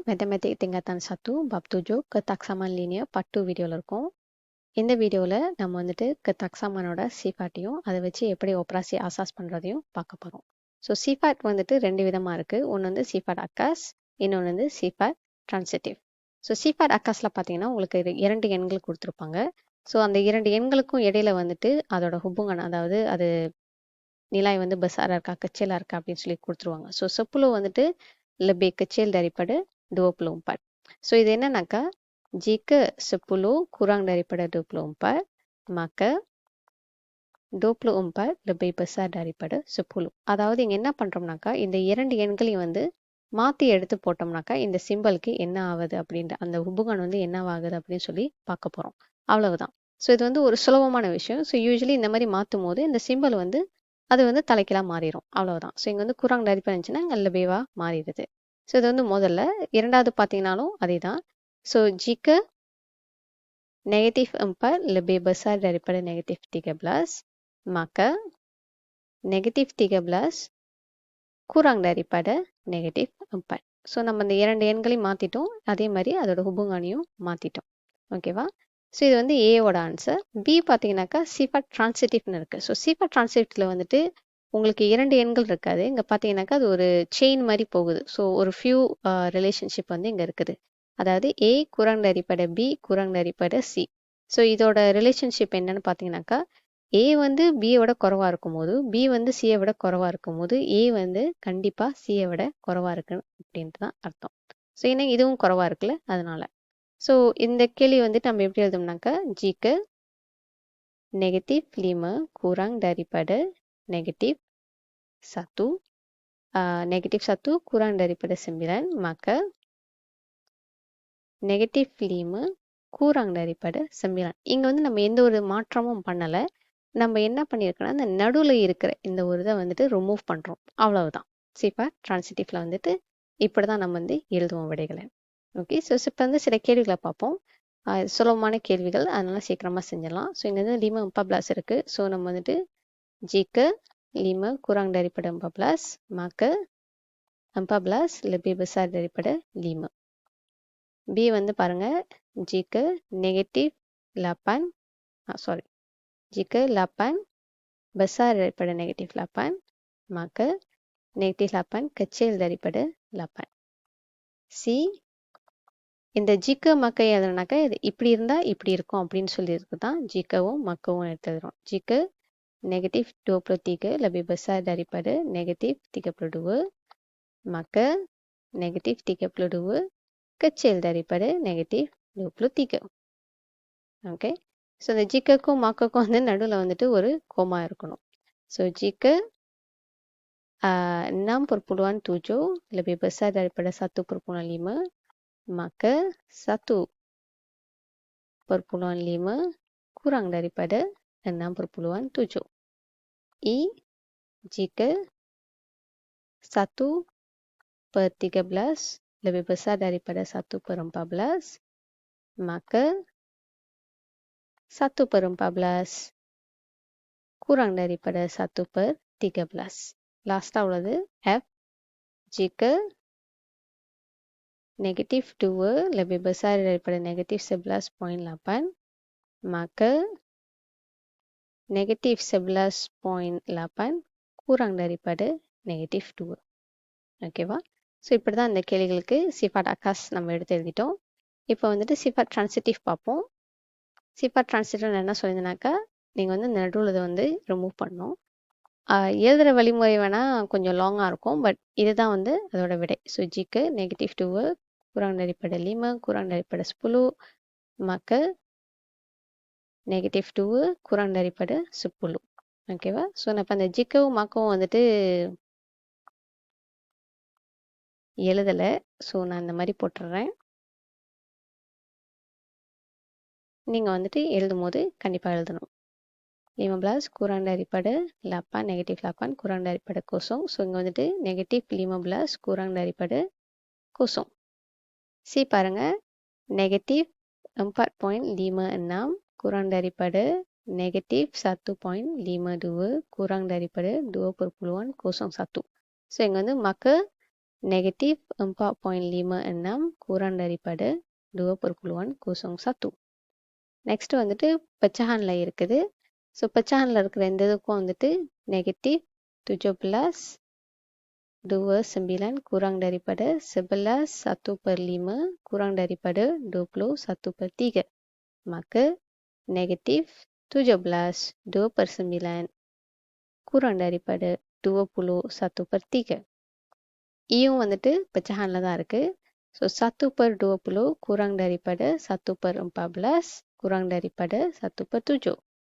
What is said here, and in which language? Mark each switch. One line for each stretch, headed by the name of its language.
Tamil: Mathematic
Malay: tingkatan 1 bab 7 ketaksaman linear
Tamil: part 2 வீடியோல இருக்கோம். இந்த வீடியோல நம்ம வந்துட்டு ketaksamanோட சிஃபாட்டையும் அதை வச்சு எப்படி ஒப்ராசி ஆசாஸ் பண்றதையும் பார்க்க போறோம். ஸோ சிஃபாட் வந்துட்டு ரெண்டு விதமா இருக்கு. ஒன்று வந்து சிஃபாட் அக்காஸ், இன்னொன்று வந்து சிஃபாட் ட்ரான்சிட்டிவ். ஸோ சிஃபாட் அக்காஸ்ல பார்த்தீங்கன்னா உங்களுக்கு இரண்டு எண்கள் கொடுத்துருப்பாங்க. ஸோ அந்த இரண்டு எண்களுக்கும் இடையில வந்துட்டு அதோட ஹுபுங்கன், அதாவது அது நிலாய் வந்து பெசாரா இருக்கா கச்சேலா இருக்கா அப்படின்னு சொல்லி கொடுத்துருவாங்க. ஸோ செப்புலோ வந்துட்டு
Malay: lebih kecil daripada 24.
Tamil: ஸோ இது என்னன்னாக்கா
Malay: jika 10 kurang daripada 24 maka 24 lebih besar daripada 10.
Tamil: அதாவது இங்க என்ன பண்றோம்னாக்கா இந்த இரண்டு எண்களையும் வந்து மாத்தி எடுத்து போட்டோம்னாக்கா இந்த சிம்பலுக்கு என்ன ஆகுது அப்படின்ற அந்த உபுகன் வந்து என்னவாகுது அப்படின்னு சொல்லி பார்க்க போறோம். அவ்வளவுதான். ஸோ இது வந்து ஒரு சுலபமான விஷயம். ஸோ யூஸ்வலி இந்த மாதிரி மாற்றும் போது இந்த சிம்பல் வந்து அது வந்து தலைக்கீழா மாறிடும். அவ்வளவுதான். ஸோ இங்க வந்து குராங் டரிப்பா இருந்துச்சுன்னா இங்க லெபேவா மாறிடுது. ஸோ இது வந்து முதல்ல. இரண்டாவது பார்த்தீங்கன்னாலும் அதே தான்.
Malay: ஸோ jika negatif 4 lebih besar daripada negatif 13 maka negatif 13 kurang daripada negatif 4.
Tamil: So நம்ம இந்த இரண்டு எண்களையும் மாற்றிட்டோம். அதே மாதிரி அதோட ஹுபுங்கானையும் மாற்றிட்டோம். ஓகேவா? ஸோ இது வந்து ஏவோட ஆன்சர். பி பார்த்தீங்கன்னாக்கா சிஃபாட் ட்ரான்சிட்டிவ்னு இருக்குது. ஸோ சிஃபாட் ட்ரான்சிட்டிவில் வந்துட்டு உங்களுக்கு இரண்டு எண்கள் இருக்காது. இங்கே பார்த்தீங்கன்னாக்கா அது ஒரு செயின் மாதிரி போகுது. ஸோ ஒரு ஃபியூ ரிலேஷன்ஷிப் வந்து இங்கே இருக்குது. அதாவது ஏ குரங் டரிப்பட பி குரங் டரிப்பட சி. ஸோ இதோட ரிலேஷன்ஷிப் என்னன்னு பார்த்தீங்கன்னாக்கா ஏ வந்து பியை விட குறைவாக இருக்கும்போது பி வந்து சியை விட குறைவாக இருக்கும்போது ஏ வந்து கண்டிப்பாக சியை விட குறைவாக இருக்கு அப்படின்ட்டு தான் அர்த்தம். ஸோ ஏன்னா இதுவும் குறைவாக இருக்குல்ல, அதனால. ஸோ இந்த கேள்வி வந்துட்டு நம்ம எப்படி எழுதோம்னாக்கா ஜிக்கு
Malay: negatif 5 kurang daripada negatif 1, negatif 1 kurang daripada 9, maka negatif 5 kurang daripada 9.
Tamil: இங்கே வந்து நம்ம எந்த ஒரு மாற்றமும் பண்ணலை. நம்ம என்ன பண்ணியிருக்கோம்னா இந்த நடுவில் இருக்கிற இந்த ஒரு இதை வந்துட்டு ரிமூவ் பண்ணுறோம். அவ்வளவுதான். சிஃபாட் ட்ரான்சிட்டிவ்ல வந்துட்டு இப்படி தான் நம்ம வந்து எழுதுவோம் விடைகளை. ஓகே. ஸோ இப்போ வந்து சில கேள்விகளை பார்ப்போம். சுலபமான கேள்விகள், அதனால சீக்கிரமாக செஞ்சிடலாம். ஸோ இங்கே வந்து லிமா 14 இருக்குது. ஸோ நம்ம வந்துட்டு
Malay: jika 5 kurang daripada 14 maka 14 lebih besar daripada 5.
Tamil: B வந்து பாருங்க
Malay: jika negatif 8 jika 8 besar daripada negatif 8 maka negatif 8 kecil daripada 8.
Tamil: C இந்த ஜிக்க மக்க எதுனாக்கா இது இப்படி இருந்தால் இப்படி இருக்கும் அப்படின்னு சொல்லியிருக்கு தான் ஜிக்கவும் மக்கவும் எடுத்துக்கிறோம்.
Malay: ஜிக்க negatif 23 lebih besar daripada negatif 32 maka negatif 32 kecil daripada negatif 23.
Tamil: Okay. So இந்த ஜிக்கக்கும் மக்கக்கும் வந்து நடுவில் வந்துட்டு ஒரு கோமா இருக்கணும்.
Malay: ஸோ ஜிக்க 6.7 lebih besar daripada 1.5 maka 1.5 kurang daripada 6.7. E jika 1/13 lebih besar daripada 1/14 maka 1/14 kurang daripada 1/13.
Tamil: லாஸ்ட்டாக உள்ளது
Malay: F jika negatif 2 lebih besar daripada negatif 11.8 maka negatif 11.8 kurang daripada negatif 2.
Tamil: ஓகேவா? So இப்படி தான் இந்த கேள்விகளுக்கு சிஃபாட் அக்காஸ் நம்ம எடுத்து எழுதிட்டோம். இப்போ வந்துட்டு சிஃபாட் ட்ரான்சிட்டிவ் பார்ப்போம். சிஃபாட் ட்ரான்சிட்டிவ் என்ன சொல்லியிருந்தேனாக்கா நீங்கள் வந்து நடுவில் இதை வந்து ரிமூவ் பண்ணணும். எழுதுகிற வழிமுறை வேணால் கொஞ்சம் லாங்காக இருக்கும். பட் இதுதான் வந்து அதோட விடை.
Malay: ஸோ ஜிக்கு negatif 2 kurang daripada 5 kurang daripada 10 maka negatif 2 kurang daripada 10.
Tamil: ஓகேவா? ஸோ நான் இப்போ அந்த ஜிக்கவும் மக்கவும் வந்துட்டு எழுதலை. ஸோ நான் இந்த மாதிரி போட்டுடுறேன். நீங்கள் வந்துட்டு எழுதும் போது கண்டிப்பாக எழுதணும்.
Malay: 15 kurang daripada 8 negatif 8 kurang daripada 0.
Tamil: So இங்கே வந்துட்டு
Malay: negatif 15 kurang daripada 0.
Tamil: சி பாருங்க
Malay: negatif 4.56 kurang daripada negatif 1.52 kurang daripada 2.01.
Tamil: So இங்கே வந்து மக்க
Malay: negatif 4.56 kurang daripada 2/1
Tamil: நெக்ஸ்ட் வந்துட்டு pecahanல இருக்குது. ஸோ pecahanல இருக்கிற இந்த இதுக்கும் வந்துட்டு
Malay: negatif 17/29 kurang daripada 11 1/5 kurang daripada 21/3. Maka negatif 17 2/9 kurang daripada 21/3.
Tamil: இயும் வந்துட்டு pecahanல தான் இருக்கு.
Malay: ஸோ 1/20 kurang daripada 1/14 kurang daripada 1/7.